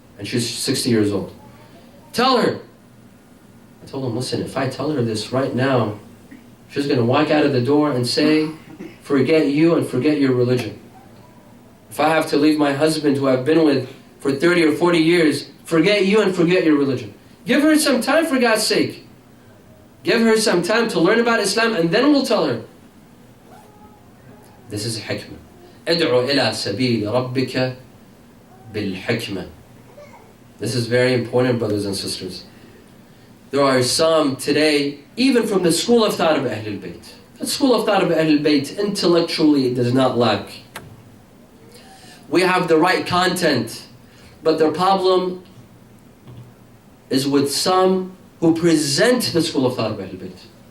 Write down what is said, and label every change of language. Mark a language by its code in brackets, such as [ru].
[en] And she's 60 years old. Tell her. I told him, listen, if I tell her this right now, she's going to walk out of the door and say, forget you and forget your religion. If I have to leave my husband who I've been with for 30 or 40 years, forget you and forget your religion. Give her some time, for God's sake. Give her some time to learn about Islam, and then we'll tell her. This is hikmah. [ar] ادعو إلى سبيل ربك بالحكمة. [en] This is very important, brothers and sisters. There are some today, even from the school of thought of Ahlul Bayt. The school of thought of Ahlul Bayt, intellectually, it does not lack. We have the right content, but the problem is with some who present the school of thought of Ahlul Bayt.